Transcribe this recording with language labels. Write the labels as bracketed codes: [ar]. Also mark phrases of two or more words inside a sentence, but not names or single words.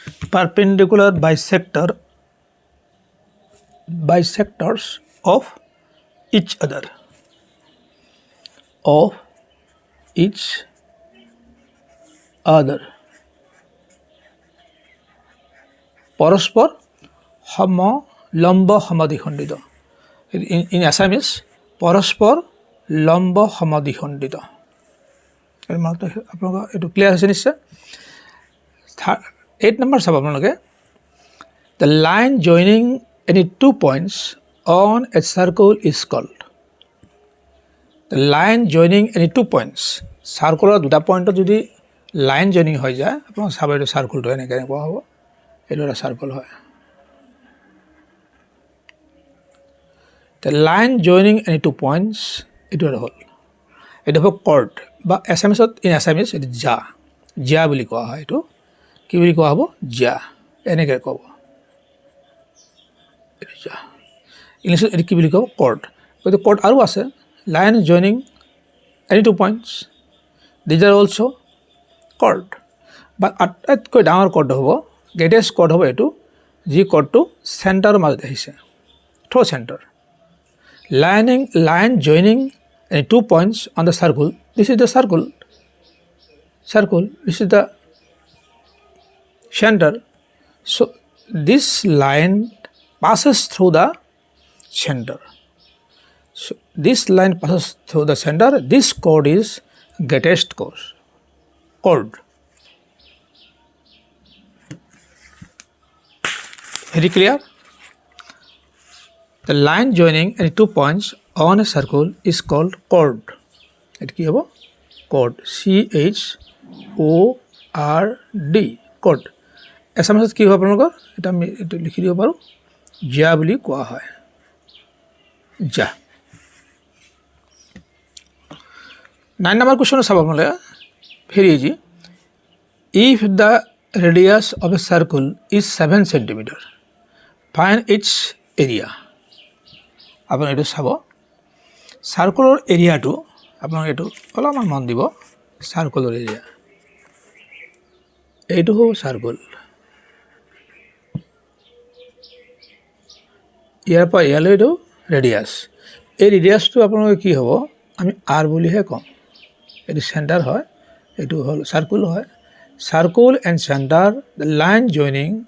[en] perpendicular bisectors of each other [as] পৰস্পৰ লম্ব সমদ্বিখণ্ডিত [en] in Assamese [as] পৰস্পৰ লম্ব সমদ্বিখণ্ডিত আপোনালোকৰ এইটো ক্লিয়াৰ হৈছে নিশ্চয় 8 নম্বৰ চাব আপোনালোকে [en] the line joining any 2 points on a circle is called the line joining any 2 points [as] সাৰ্কুলৰ দুটা পইণ্টত যদি [en] line joining [as] হৈ যায় আপোনালোকে চাব এইটো সাৰ্কুলটো এনেকৈ কোৱা হ'ব এইটো এটা সাৰ্কুল হয় [en] the line joining any 2 points [as] এইটো হ'ল এইটো হ'ব কৰ্ড বা এছামিছত [en] in Assamese [as] এইটো জা বুলি কোৱা হয় এইটো কি বুলি কোৱা হ'ব জা এনেকৈ ক'ব এইটো জা ইংলিছত এইটো কি বুলি ক'ব কৰ্ড এইটো কৰ্ড আৰু আছে [en] line joining any 2 points these are also chord but [as] আটাইতকৈ ডাঙৰ কৰ্ড হ'ব [en] greatest chord [as] হ'ব এইটো যি কৰ্ডটো চেণ্টাৰৰ মাজত আহিছে [en] through center line joining any 2 points on the circle this is the circle this is the center so this line passes through the center so this line passes through the center this chord is greatest chord very clear the line joining any 2 points on a circle is called chord [as] এটা কি হ'ব [en] chord chord chord [as] এছামিছত কি হ'ব আপোনালোকৰ এটা আমি এইটো লিখি দিব পাৰোঁ জা বুলি কোৱা হয় জা [en] 9 number question [as] চাব আপোনালোকে [en] very easy if the radius of a circle is 7 cm find its area [as] আপুনি এইটো চাব সাৰ্কুলৰ এৰিয়াটো আপোনালোকে এইটো অলপমান মন দিব সাৰ্কুলৰ এৰিয়া এইটো হ'ব সাৰ্কুল ইয়াৰ পৰা ইয়ালৈ এইটো ৰেডিয়াছ এই ৰেডিয়াছটো আপোনালোকে কি হ'ব আমি আৰ বুলিহে ক'ম এইটো চেণ্টাৰ হয় এইটো হ'ল সাৰ্কুল হয় [en] circle and center the line joining